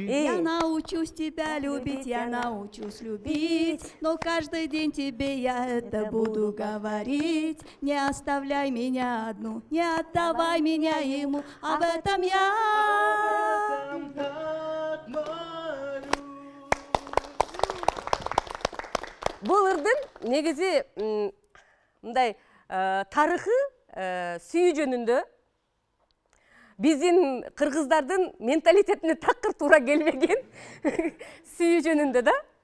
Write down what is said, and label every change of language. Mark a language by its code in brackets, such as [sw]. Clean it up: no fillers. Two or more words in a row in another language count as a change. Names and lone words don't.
[ru] Я научусь тебя любить, я научусь любить, но каждый день тебе я это буду говорить. Не оставляй меня одну, не отдавай меня ему, об этом я так молю. [ky] Бул ырдын негизи мындай тарыхы сүйүү жөнүндө биздин кыргыздардын менталитетине такыр туура келбеген сүйүү жөнүндө да.